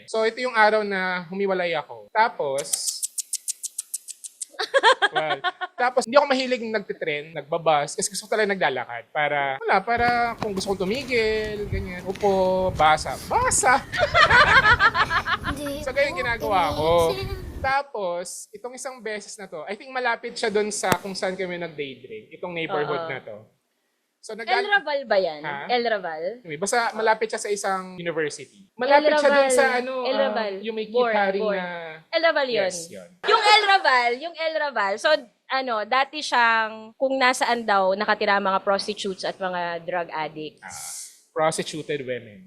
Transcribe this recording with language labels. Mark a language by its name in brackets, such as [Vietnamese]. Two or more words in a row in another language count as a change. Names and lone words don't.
[Filipino] So ito yung araw na humiwalay ako. Tapos hindi ako mahilig nagtitrend, nagbabas, kasi gusto ko talaga naglalakad. Para kung gusto kong tumigil, ganyan, upo, basa. So ganyan ginagawa ko. Tapos, itong isang beses na to, [English] I think [Filipino] malapit siya doon sa kung saan kami nag-day drink, itong neighborhood na to. So El Raval ba yan? Ha? El Raval? Basta malapit siya sa isang university. Malapit siya doon sa El Raval. yung may kitaring Born. na... El Raval yun. Yes, yun. Yung El Raval, so dati siyang kung nasaan daw nakatira ang mga prostitutes at mga [English] drug addicts. Prostituted women.